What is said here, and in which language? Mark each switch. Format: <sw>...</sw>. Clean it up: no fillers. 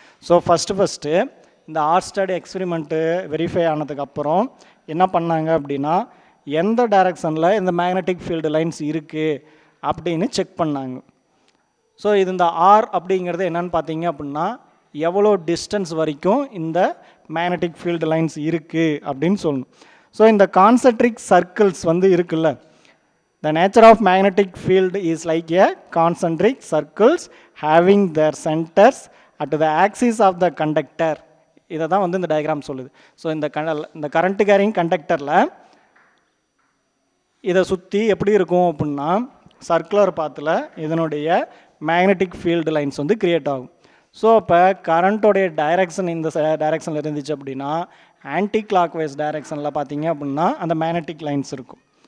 <ta>So first இந்த ஆர்ஸ்டட் experiment verify ஆனதுக்கப்புறம் என்ன பண்ணாங்க அப்படின்னா, எந்த டைரெக்ஷனில் இந்த மேக்னெட்டிக் ஃபீல்டு லைன்ஸ் இருக்குது அப்படின்னு செக் பண்ணாங்க. ஸோ இது இந்த ஆர் அப்படிங்கிறது என்னென்னு பார்த்தீங்க அப்படின்னா, எவ்வளோ டிஸ்டன்ஸ் வரைக்கும் இந்த மேக்னெட்டிக் ஃபீல்டு லைன்ஸ் இருக்குது அப்படின்னு சொல்லணும். ஸோ இந்த கான்சென்ட்ரிக் சர்க்கிள்ஸ் வந்து இருக்குல்ல,</ta> <en>the nature of magnetic field is like a concentric circles having their centers at the axis of the conductor.</en> <ta>இதை தான் வந்து இந்த டயக்ராம் சொல்லுது. ஸோ இந்த கரண்ட் கேரிங் கண்டக்டரில் இதை சுற்றி எப்படி இருக்கும் அப்படின்னா, சர்க்குலர் பாத்தில் இதனுடைய மேக்னெட்டிக் ஃபீல்டு லைன்ஸ் வந்து க்ரியேட் ஆகும். ஸோ இப்போ கரண்ட்டோடைய டைரக்ஷன் இந்த டைரக்ஷனில் இருந்துச்சு அப்படின்னா, ஆன்டி கிளாக் வைஸ் டைரக்ஷனில் பார்த்தீங்க அப்படின்னா அந்த மேக்னெட்டிக் லைன்ஸ் இருக்கும்.</ta>